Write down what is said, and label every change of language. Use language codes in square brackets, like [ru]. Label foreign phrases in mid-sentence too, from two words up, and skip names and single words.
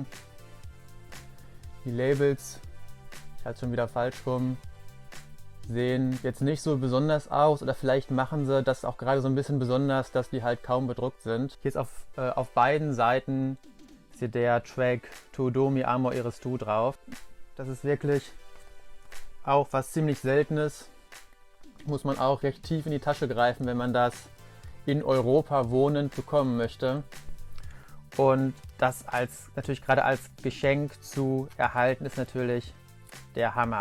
[de] Die Labels, ich halte es schon wieder falsch rum, sehen jetzt nicht so besonders aus, oder vielleicht machen sie das auch gerade so ein bisschen besonders, dass die halt kaum bedruckt sind. Hier ist auf beiden Seiten ist hier der Track Todo mi amor eres tú drauf. Das ist wirklich auch was ziemlich Seltenes. Muss man auch recht tief in die Tasche greifen, wenn man das in Europa wohnend bekommen möchte. Und das natürlich gerade als Geschenk zu erhalten, ist natürlich der Hammer.